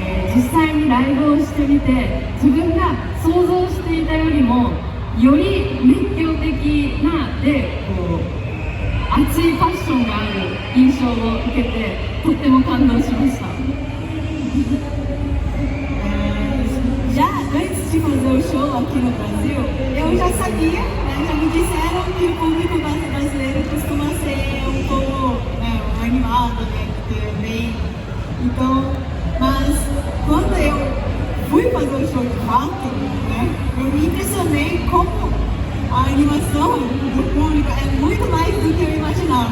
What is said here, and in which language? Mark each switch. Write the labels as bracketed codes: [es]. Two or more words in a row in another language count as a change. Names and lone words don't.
[ja] 実際にライブをしてみて自分が想像していたよりもより熱狂的なでこう熱いパッションがある印象を受けてとっても感動しました。 [pt] Já antes de fazer o show aqui no Brasil, eu já sabia, né, já me disseram que o público brasileiro costuma ser um pouco, né, animado, né, também. Então, mas quando eu fui fazer o show de fato, né, eu me impressionei como a animação do público é muito mais do que eu imaginava.